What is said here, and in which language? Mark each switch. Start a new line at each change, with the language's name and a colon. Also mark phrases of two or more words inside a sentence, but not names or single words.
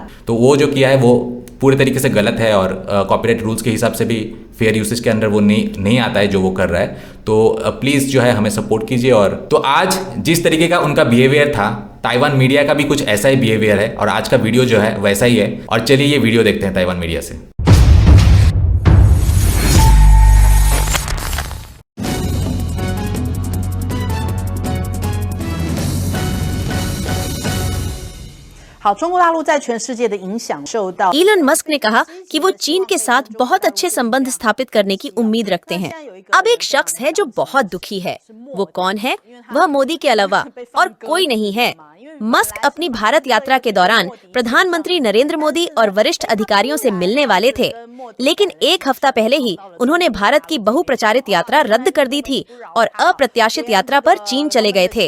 Hindi: तो वो जो किया है वो पूरे तरीके से गलत है, और
English: copyright rules
Hindi: के हिसाब से भी
English: fair usage
Hindi: के अंदर वो नहीं आता है जो वो कर रहा है। तो प्लीज़ जो है हमें सपोर्ट कीजिए। और तो आज जिस तरीके का उनका बिहेवियर था, ताइवान मीडिया का भी कुछ ऐसा ही बिहेवियर है, और आज का वीडियो जो है वैसा ही है। और चलिए ये वीडियो देखते हैं ताइवान मीडिया से।
Chinese: 好，中国大陆在全世界的影响受到。
Hindi: इलन मस्क ने कहा कि वो चीन के साथ बहुत अच्छे संबंध स्थापित करने की उम्मीद रखते हैं। अब एक शख्स है जो बहुत दुखी है। वो कौन है? वह मोदी के अलावा और कोई नहीं है। मस्क अपनी भारत यात्रा के दौरान प्रधानमंत्री नरेंद्र मोदी और वरिष्ठ अधिकारियों से मिलने वाले थे, लेकिन एक हफ्ता पहले ही उन्होंने भारत की बहुप्रचारित यात्रा रद्द कर दी थी और अप्रत्याशित यात्रा पर चीन चले गए थे।